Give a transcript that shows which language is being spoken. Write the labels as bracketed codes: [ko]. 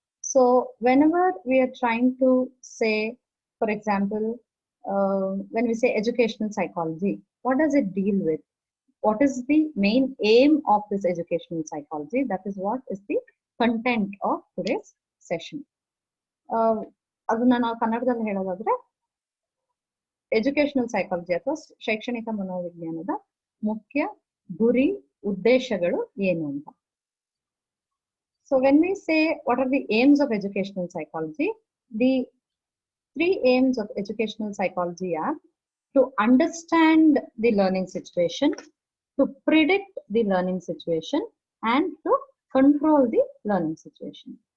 [en] So whenever we are trying to say, for example, when we say educational psychology, what does it deal with? What is the main aim of this educational psychology? That is what is the content of today's session. [kn] ಅದನ್ನ ನಾವು ಕನ್ನಡದಲ್ಲಿ ಹೇಳೋದಾದ್ರೆ educational psychology ಅಥವಾ ಶೈಕ್ಷಣಿಕ ಮನೋವಿಜ್ಞಾನದ ಮುಖ್ಯ ಗುರಿ ಉದ್ದೇಶಗಳು ಏನು ಅಂತ. [en] So when we say what are the aims of educational psychology, the three aims of educational psychology are to understand the learning situation, to predict the learning situation, and to control the learning situation.